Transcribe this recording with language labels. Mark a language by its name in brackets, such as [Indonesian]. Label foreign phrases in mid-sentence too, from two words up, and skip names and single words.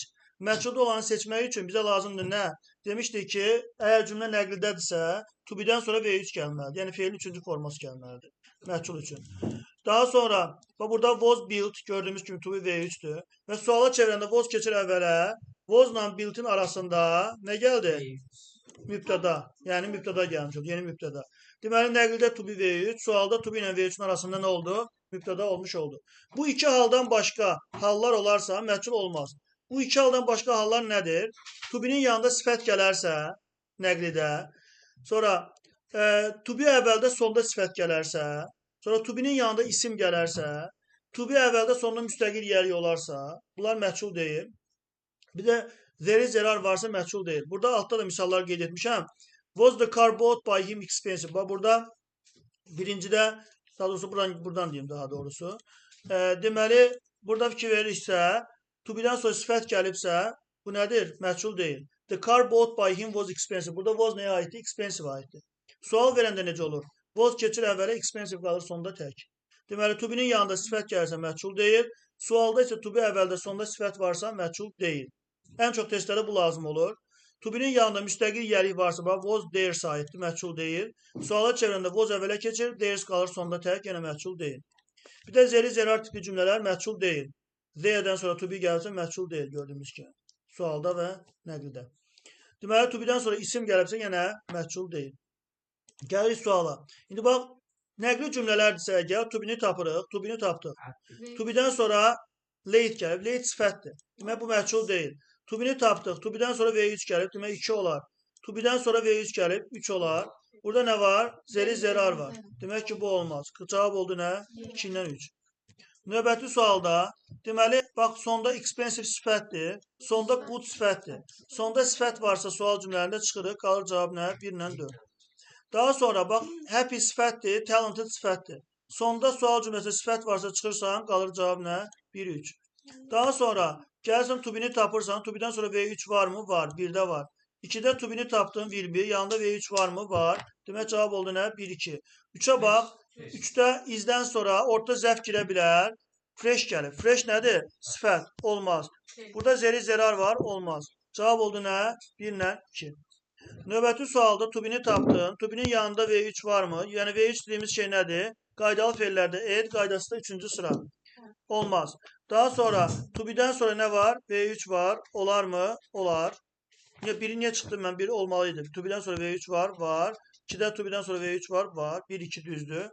[Azerbaijani] Məhculda olanı seçmək üçün bizə lazımdır nə? Demişdik ki, əgər cümlə nəqldədirsə, [English] to be- [Azerbaijani] dən sonra V3 gəlməlidir. Yəni, feilin üçüncü forması gəlməlidir. Məhcul üçün. Daha sonra, burada [English] was built [Azerbaijani] gördüyümüz kimi [English] to be [Azerbaijani] V3'dür. Və suala çevirəndə was keçir əvvələ, was-la built-in arasında nə gəldi? Mübtəda. Yəni, mübtəda gəlmiş oldu, yeni mübtəda. Deməli, nəqldə [English] to be [Azerbaijani] V3, sualda [English] to be [Azerbaijani] ilə V3'ün arasında nə oldu? Mübtəda olmuş oldu. Bu iki haldan başqa hallar olarsa məhcul olmaz. Bu iki haldan başqa hallar nədir? [English] To be- [Azerbaijani] nin yanında sifət gələrsə, nəqlidə, sonra [English] to be [Azerbaijani] əvvəldə sonda sifət gələrsə, sonra [English] to be- [Azerbaijani] nin yanında isim gələrsə, [English] to be [Azerbaijani] əvvəldə sonunda müstəqil yəri olarsa, bunlar məhcul deyil. Bir də [English] there is [Azerbaijani] erar varsa məhcul deyil. Burada altda da misallar qeyd etmişəm. [English] Was the car bought by him expensive? [Azerbaijani] Burada birincidə, daha doğrusu buradan deyim daha doğrusu. Deməli, burada fikir verirsə, to be-dən sonra sifət gəlibsə, bu nədir? Məhcul deyil. [English] The car bought by him was expensive. [Azerbaijani] Burada was nəyə aiddir? Expensive aiddir. Sual verəndə necə olur? Was keçir əvvələ, expensive qalır sonda tək. Deməli, [English] to be- [Azerbaijani] nin yanında sifət gəlirsə məhcul deyil. Sualda isə [English] to be [Azerbaijani] əvvəldə sonda sifət varsa məhcul deyil. Ən çox testlərdə bu lazım olur. [English] To be- [Azerbaijani] nin yanında müstəqil yəri varsa, [English] was there [Azerbaijani] sahibdir, məhcul deyil. Suala çevirəndə was əvvələ keçir, there qalır sonda tək, yenə məhcul deyil. Bir də zeri zerar tipli cümlələr məhcul deyil. There-dən sonra [English] to be [Azerbaijani] gəlirsə məhcul deyil gördüyümüz kimi. Sualda və nəqlidə. Deməli, [English] to be- [Azerbaijani] dən sonra isim gəlibsə yenə məhcul deyil. Gəlirik suala. İndi bax, nəqli cümlələrdirsə əgər [English] to be- [Azerbaijani] ni tapırıq, [English] to be- [Azerbaijani] ni tapdıq. [English] To be- [Azerbaijani] dən sonra late gəlib, late sifətdir. Demək, bu məhcul deyil. [English] To be- [Azerbaijani] ni tapdıq, [English] to be- [Azerbaijani] dən sonra V3 gəlib, demək 2 olar. [English] To be- [Azerbaijani] dən sonra V3 gəlib, 3 olar. Burada nə var? Zeri zerar var. Demək ki, bu olmaz. Cavab oldu nə? 2-dən 3. Növbəti sualda, deməli, bax, sonda expensive sifətdir, sonda good sifətdir. Sonda sifət varsa sual cümlələrində çıxırıq, qalır cavab nə? 1-dən 4. Daha sonra, bax, happy sifətdir, talented sifətdir. Sonda sual cümləsində sifət varsa çıxırsan, qalır cavab nə? 1-3. Daha sonra, gəlsən [English] to be- [Azerbaijani] ni tapırsan, [English] to be- [Azerbaijani] dən sonra V3 varmı? Var, 1-də var. 2-də [English] to be- [Azerbaijani] ni tapdın, [English] will be, [Azerbaijani] yanında V3 varmı? Var. Demək, cavab oldu nə? 1-2. 3-ə bax, 3-də izdən sonra ortada zəf girə bilər. Fresh gəlir. Fresh nədir? Sifət. Olmaz. Burada zeri zerar var. Olmaz. Cavab oldu nə? 1-lə 2. Növbəti sualda [English] to be- [Azerbaijani] ni tapdın. [English] To be- [Azerbaijani] nin yanında V3 varmı? Yəni V3 dediyimiz şey nədir? Qaydalı feillərdə ed, qaydası da 3-cü sıra. Olmaz. Daha sonra [English] to be- [Azerbaijani] dən sonra nə var? V3 var. Olarmı? Olar. Biri niyə çıxdım mən? Biri olmalıydı. [English] To be- [Azerbaijani] dən sonra V3 var. Var. 2-də [English] to be- [Azerbaijani] dən sonra V3 var. Var. 1-2 düzdür.